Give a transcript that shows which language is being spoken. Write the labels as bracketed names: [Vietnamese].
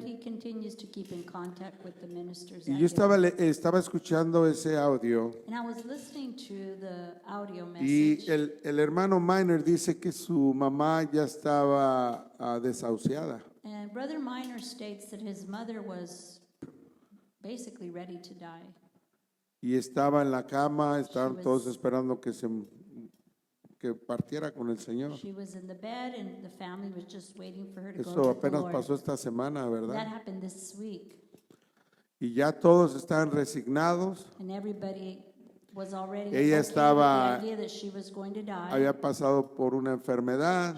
[English] he continues to keep in contact with the ministers. [Spanish] Y [English] at [Spanish] yo [English] his- [Spanish] estaba escuchando ese audio [English] And I was listening to the audio [Spanish] y [English] message, [Spanish] el hermano Miner dice que su mamá ya estaba desahuciada. [English] and Brother Miner states that his mother was basically ready to die. [Spanish] Y estaba en la cama, estaban [English] was- [Spanish] todos esperando que partiera con el Señor. [English] She was in the bed, and the family was just waiting for her to go [Spanish] Eso [English] with the [Spanish] apenas [English] Lord. [Spanish] pasó esta semana, [English] That [Spanish] ¿verdad? [English] happened this week, [Spanish] Y ya todos estaban resignados. [English] and everybody was already [Spanish] Ella [English] okay with [Spanish] estaba- [English] the idea that she was going to die. [Spanish] Había pasado por una enfermedad